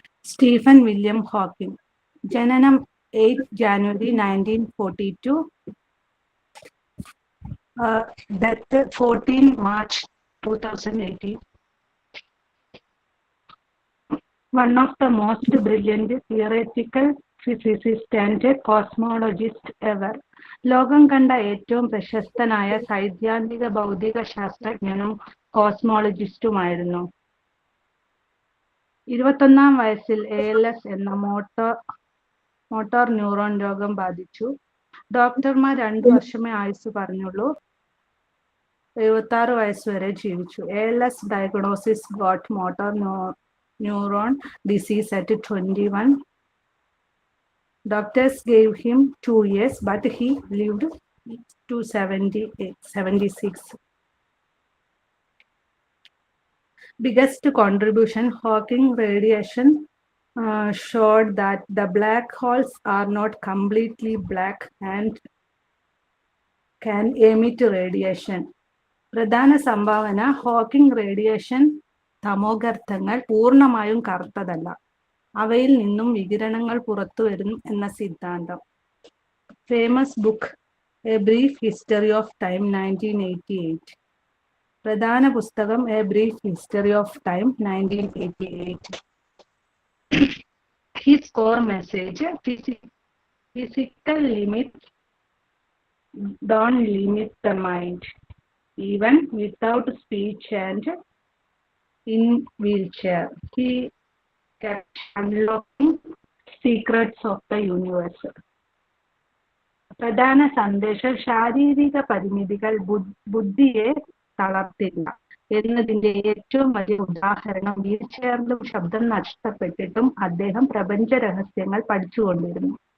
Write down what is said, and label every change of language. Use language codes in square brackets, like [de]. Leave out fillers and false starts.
[ml] Stephen William Hawking, ജനനം 8 January 1942, death 14 March 2018. [en] one of the most brilliant theoretical physicist and cosmologist ever. [ml] ലോകം കണ്ട ഏറ്റവും പ്രശസ്തനായ സൈദ്ധാന്തിക ഭൗതിക ശാസ്ത്രജ്ഞനും കോസ്മോളജിസ്റ്റുമായിരുന്നു. 21-ാം വയസ്സിൽ ALS എന്ന മോട്ടോർ ന്യൂറോൺ രോഗം ബാധിച്ചു. ഡോക്ടർമാർ 2 വർഷമേ ആയുസ് പറഞ്ഞുള്ളൂ. 76 വയസ്സ് വരെ ജീവിച്ചു. [en] ALS diagnosis got motor neuron disease at 21. Doctors gave him 2 years, but he lived to 76. Biggest contribution, Hawking radiation showed that the black holes are not completely black and can emit radiation. [ml] പ്രധാന സംഭാവന, Hawking radiation തമോഗർത്തങ്ങൾ പൂർണ്ണമായും കറുത്തതല്ല, അവയിൽ നിന്നും വികിരണങ്ങൾ പുറത്തു വരും എന്ന സിദ്ധാന്തം. [en] Famous book a brief history of time 1988. [ml] പ്രധാന പുസ്തകം A brief history of time 1988. [en] His core message, physical limits don't limit the mind, even without speech and in wheelchair. He kept unlocking secrets of the universe. [ml] പ്രധാന സന്ദേശം, ശാരീരിക പരിമിതികൾ ബുദ്ധിയെ തളർത്തില്ല എന്നതിന്റെ ഏറ്റവും വലിയ ഉദാഹരണം, വീൽചെയറിലും ശബ്ദം നഷ്ടപ്പെട്ടിട്ടും അദ്ദേഹം പ്രപഞ്ച രഹസ്യങ്ങൾ പഠിച്ചുകൊണ്ടിരുന്നു.